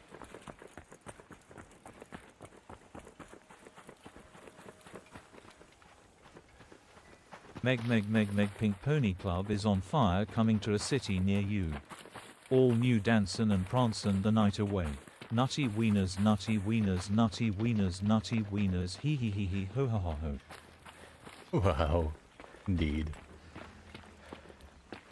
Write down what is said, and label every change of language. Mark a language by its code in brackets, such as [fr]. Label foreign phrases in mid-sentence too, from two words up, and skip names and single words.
[en] Meg Pink Pony Club is on fire, coming to a city near you. All new dancin' and prancin' the night away. Nutty wieners, nutty wieners, nutty wieners, nutty wieners, hee hee hee hee ho ho ho ho. Wow, indeed.